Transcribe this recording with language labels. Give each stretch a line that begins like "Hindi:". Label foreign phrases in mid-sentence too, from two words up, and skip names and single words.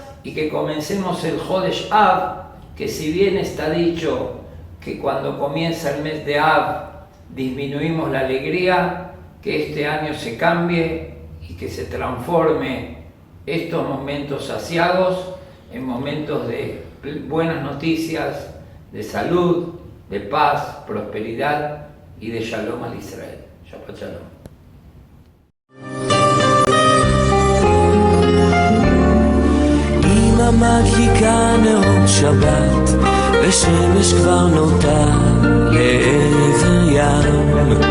Spanish: y que comencemos el
Hebrew: חודש אב,
Spanish: que si bien está dicho que cuando comienza el mes de Av disminuimos la alegría, que este año se cambie y que se transforme estos momentos asiagos en momentos de buenas noticias, de salud, de paz, prosperidad y de
Hebrew: שלום על ישראל. שבת שלום. אמא מדליקה נרות שבת, ושמש כבר נוטה לעבר ים.